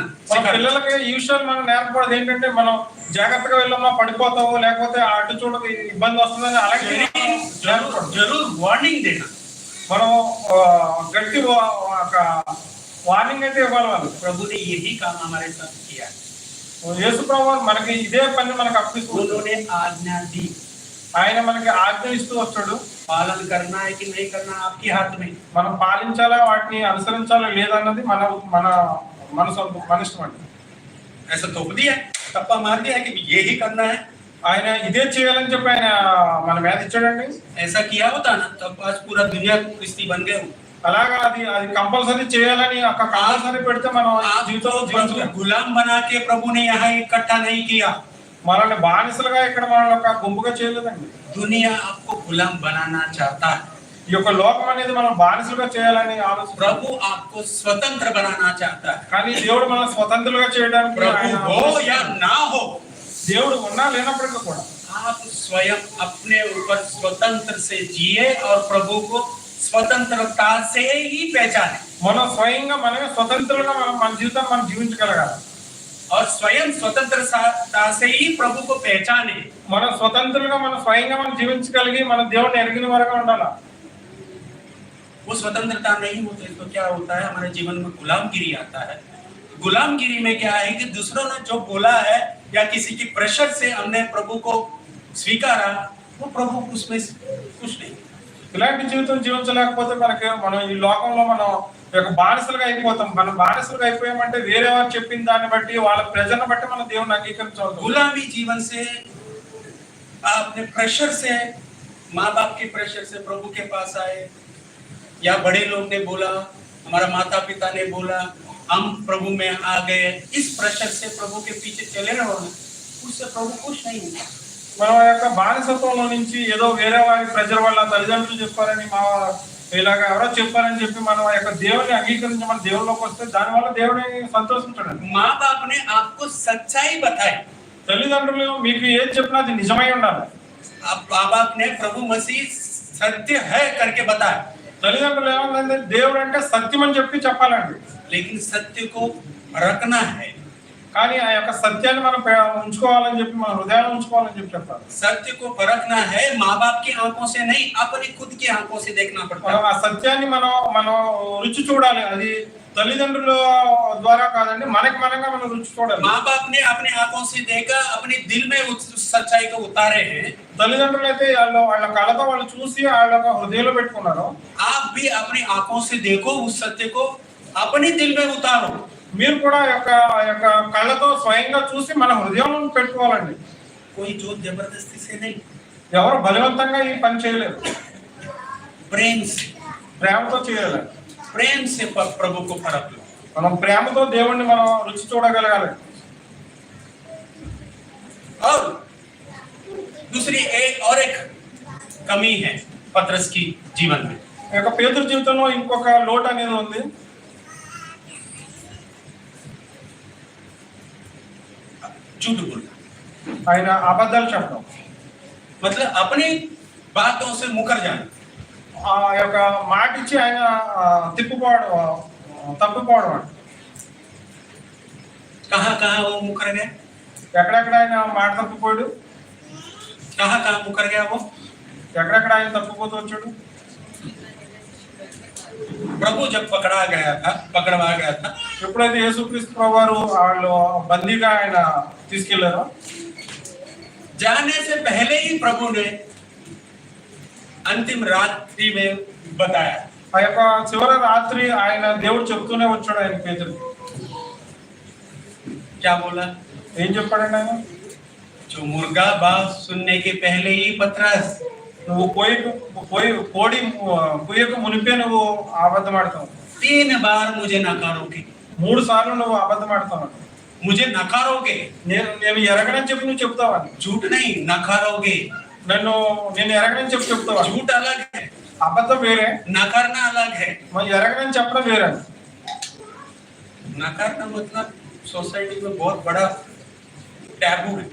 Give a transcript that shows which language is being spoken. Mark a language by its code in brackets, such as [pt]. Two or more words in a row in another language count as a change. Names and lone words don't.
[te] మన सिखाना। పిల్లలకి ఈ విషయాలు మనం నేర్పకూడదు. ఏంటంటే మనం జాగ్రత్తగా వెళ్ళమ్మా పడిపోతావు, లేకపోతే అటు చూడదు ఇబ్బంది వస్తుందని అలాగే [hi] जरूर जरूर वार्निंग देना। [te] మనం గట్టి ఒక వార్నింగ్ అయితే ఇవ్వాలి వాళ్ళు. [hi] प्रभु ने यही काम हमारे साथ किया। [te] యేసు ప్రభువు మనకి ఇదే పని మనకు అప్పిస్తూ [hi] उन्होंने आज्ञा दी, [te] ఆయన మనకి ఆజ్ఞ ఇస్తూ వచ్చాడు. [hi] पालन करना है कि नहीं करना आपके हाथ में। [te] మనం పాలించాలా వాటిని అనుసరించాలా లేదన్నది మన మన మన ఇష్టం అండి. [hi] ऐसा थोप दिया, टप्पा मार दिया कि यही करना है, [te] ఆయన ఇదే చేయాలని చెప్పి ఆయన మన మీద ఇచ్చాడండి. [hi] ऐसा किया होता ना तब आज पूरा दुनिया क्रिस्ती बन गए हो। [te] అలాగా అది అది కంపల్సరీ చేయాలని ఒక కంపల్సరీ పెడితే మనం జీవితంలో प्रभु జీవించలేం. [hi] गुलाम बना के प्रभु ने यहाँ इकट्ठा नहीं किया। [te] మనల్ని బానిసలుగా ఇక్కడ మనల్ని ఒక గుంపుగా చేయలేదండి. [hi] दुनिया आपको गुलाम बनाना चाहता है। [te] ఈ యొక్క లోకం అనేది మనం బానిసలుగా చేయాలని ఆలోచన. [hi] प्रभु आपको स्वतंत्र बनाना चाहता है। [te] కానీ దేవుడు మనం స్వతంత్రులుగా చేయడానికి प्रभु ఆయన [hi] हो या ना हो, [te] దేవుడు ఉన్నా లేనప్పటికీ కూడా [hi] आप स्वयं अपने ऊपर स्वतंत्र से जिए और प्रभु को स्वतंत्रता से ही पहचाने। [te] మనం స్వయంగా మనమే స్వతంత్రులుగా మన జీవితాన్ని మనం జీవించగలగాలి. [hi] और स्वयं स्वतंत्रता से ही प्रभु को पहचाने। [te] మనం స్వతంత్రులుగా మనం స్వయంగా మనం జీవించగలిగి మన దేవుడిని ఎరిగిన వరకు ఉండాలి. [hi] वो स्वतंत्रता नहीं होती तो क्या होता है, हमारे जीवन में गुलामगिरी आता है। गुलामगिरी में क्या है कि दूसरों ने जो बोला है या किसी की प्रेशर से हमने प्रभु को स्वीकारा, वो प्रभु उसमें कुछ नहीं। [te] ఇలాంటి జీవితం జీవించలేకపోతే మనకి మనం ఈ లోకంలో మనం యొక్క బానిసలుగా అయిపోతాం. మనం బానిసలుగా అయిపోయామంటే వేరే వారు చెప్పిన దాన్ని బట్టి వాళ్ళ ప్రజలను బట్టి మనం దేవుని అంగీకరించవచ్చు. [hi] गुलामी जीवन से आपने प्रेशर से, माँ बाप के प्रेशर से प्रभु के पास आए, या बड़े लोग ने बोला, हमारा माता पिता ने बोला, हम प्रभु में आ गए, इस प्रेशर से प्रभु के पीछे चले रहो, उससे प्रभु खुश नहीं होगा। [te] మనం యొక్క బానిసత్వంలో నుంచి ఏదో వేరే వారి ప్రజల వల్ల తల్లిదండ్రులు చెప్పారని మా ఇలాగ ఎవరో చెప్పారని చెప్పి మనం ఆ యొక్క దేవుని అంగీకరించి మన దేవుళ్ళలోకి వస్తే దానివల్ల దేవుని సంతోషించడండి. [hi] माँ बाप ने आपको सच्चाई बताई, [te] తల్లిదండ్రులు మీకు ఏది చెప్పినా అది నిజమై ఉండాలి. [hi] माँ बाप ने प्रभु मसीह सत्य है करके बताया, [te] తల్లిదండ్రులు ఏమన్నా దేవుడు అంటే సత్యం అని చెప్పి చెప్పాలండి. [hi] लेकिन सत्य को रखना है। [te] కానీ ఆ యొక్క సత్యాన్ని మనం ఉంచుకోవాలని చెప్పి మన హృదయాన్ని ఉంచుకోవాలని చెప్పి చెప్పాలి. [hi] सत्य को परखना है, माँ बाप की आंखों से नहीं, अपनी खुद की आंखों से देखना पड़ता है। [te] ఆ సత్యాన్ని మనం రుచి చూడాలి. అది తల్లిదండ్రుల ద్వారా కాదండి, మనకి మనంగా మనం రుచి చూడాలి. [hi] माँ बाप ने अपनी आंखों से देखा, अपने दिल में उस सच्चाई को उतारे हैं। [te] తల్లిదండ్రులు అయితే వాళ్ళ కళ్ళతో వాళ్ళు చూసి వాళ్ళ హృదయంలో పెట్టుకున్నారు. [hi] आप भी अपनी आंखों से देखो, उस सत्य को अपने दिल में उतारो। [te] మీరు కూడా యొక్క కళ్ళతో స్వయంగా చూసి మన హృదయంలో పెట్టుకోవాలండి. [hi] कोई जोर जबरदस्ती से नहीं, [te] ఎవరు బలవంతంగా ఈ పని చేయలేరు. [hi] प्रेम से, [te] ప్రేమతో చేయాలి. [hi] प्रेम से प्रभु को परख लो। [te] మనం ప్రేమతో దేవుణ్ణి మనం రుచి చూడగలగాలి. [hi] और दूसरी एक कमी है पतरस की जीवन में। [te] ఈ యొక్క పేతురు జీవితంలో ఇంకొక లోటు అనేది ఉంది. [hi] झूठ बोलना, [te] ఆయన అబద్ధాలు చెప్పడం. [hi] मतलब अपनी बातों से मुकर जाना। [te] ఆ యొక్క మాట ఇచ్చి ఆయన తప్పిపోవడం అండి. [hi] कहाँ कहाँ वो मुकर गया, [te] ఎక్కడెక్కడ ఆయన మాట తప్పిపోయాడు, [hi] कहाँ कहाँ मुकर गया वो। [te] ఎక్కడెక్కడ ఆయన తప్పిపోతూ వచ్చాడు. [hi] प्रभु जब पकड़वा गया था, [te] ఎప్పుడైతే యేసుక్రీస్తు ప్రభువారు వాళ్ళు బందీగా ఆయన తీసుకెళ్లారో, [hi] जाने से पहले ही प्रभु ने अंतिम रात्रि में बताया। [te] ఆ యొక్క చివరి రాత్రి ఆయన దేవుడు చెప్తూనే వచ్చాడు ఆయన పేతురు. [hi] क्या बोला, [te] ఏం చెప్పాడండి ఆయన? [hi] जो मुर्गा बात सुनने के पहले ही पतरस, [te] నువ్వు కోడి పుయ్యకు మునిపే నువ్వు అబద్ధం ఆడతావు. [hi] 3 बार मुझे नकारोगे, [te] 3 సార్లు నువ్వు అబద్ధం ఆడతావు. [hi] मुझे नकारोगे, [te] నేను ఎరగనని చెప్పి నువ్వు చెప్తావని. [hi] झूठ नहीं, नकारोगे। [te] నేను ఎరగనని చెప్పి చెప్తావా? [hi] झूठ अलग है, [te] అబద్ధం వేరే, [hi] नकारना अलग है। [te] మరి ఎరగనని చెప్పడం వేరే. [hi] नकारना मतलब सोसाइटी में बहुत बड़ा टैबू है।